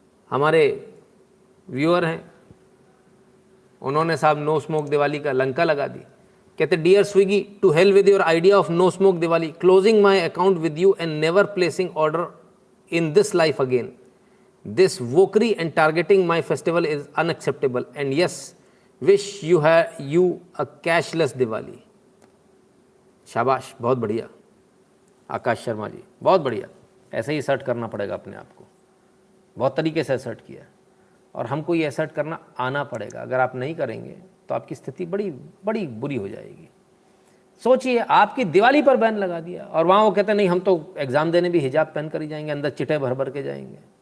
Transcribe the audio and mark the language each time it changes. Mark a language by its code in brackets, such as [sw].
[hi] हमारे व्यूअर हैं, उन्होंने साहब [en] no smoke [hi] दिवाली का लंका लगा दी। कहते [en] Dear Swiggy, to hell with your idea of no smoke Diwali, closing my account with you and never placing order in this life again. This wokery and targeting my festival is unacceptable, and yes, wish you a cashless Diwali. [hi] शाबाश, बहुत बढ़िया आकाश शर्मा जी, बहुत बढ़िया। ऐसे ही assert करना पड़ेगा अपने आप को, बहुत तरीके से असर्ट किया, और हमको ये असर्ट करना आना पड़ेगा। अगर आप नहीं करेंगे तो आपकी स्थिति बड़ी बड़ी बुरी हो जाएगी। सोचिए, आपकी दिवाली पर बैन लगा दिया, और वहाँ वो कहते हैं नहीं हम तो एग्ज़ाम देने भी हिजाब पहन कर ही जाएंगे, अंदर चिटे भर भर के जाएंगे।